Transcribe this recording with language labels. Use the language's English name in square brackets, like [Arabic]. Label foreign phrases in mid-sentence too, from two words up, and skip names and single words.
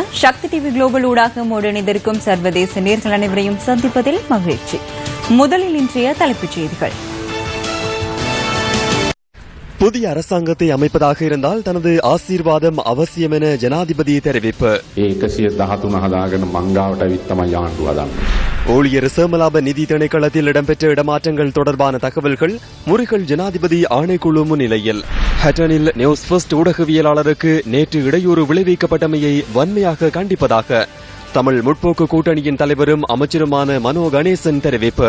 [Tamil] சக்தி டிவி குளோபல் ஊடாக இணைந்திருக்கும் சர்வதேச நேர்கள் அனைவரையும் சந்திப்பதில் மகிழ்ச்சி. முதலில் இன்றைய தலைப்புச் செய்திகள். புதிய அரசாங்கத்தை அமைப்பதாக இருந்தால் தனது ஆசீர்வாதம் அவசியம் என ஜனாதிபதி தெரிவிப்பு. [Sinhala] 113 හදාගෙන මංගාවට ඇවිත් තමයි ආණ්ඩුව හදන්නේ. [Tamil] ஊழியர் சேமலாப நிதி திணைக்களத்தில் இடம்பெற்ற இடமாற்றங்கள் தொடர்பான தகவல்கள் முறிகள் ஜனாதிபதி ஆணைக்குழு முன்னிலையில். ஹட்டனில் நியூஸ் ஃபர்ஸ்ட் ஊடகவியலாளருக்கு நேற்று இடையூறு விளைவிக்கப்பட்டமையை வன்மையாக கண்டிப்பதாக தமிழ் முற்போக்கு கூட்டணியின் தலைவரும் அமைச்சருமான மனோ கணேசன் தெரிவிப்பு.